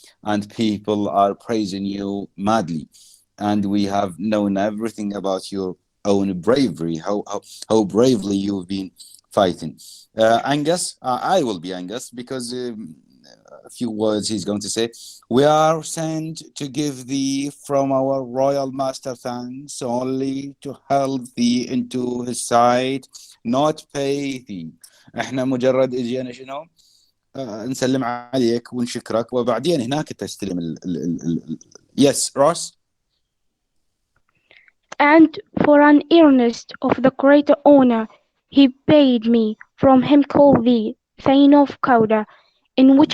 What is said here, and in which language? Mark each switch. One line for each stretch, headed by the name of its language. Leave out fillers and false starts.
English: and people are praising you madly. And we have known everything about your own bravery, how bravely you've been fighting. Angus, I will be Angus because a few words he's going to say. We are sent to give thee from our royal master thanks only to help thee into his sight, not pay thee.
Arabic: احنا مجرد اجينا شنو؟ نسلم عليك ونشكرك وبعدين هناك تستلم
English: Yes, Ross. And for an earnest of the greater honor, he bade me from him call thee Thane of Cawdor, in which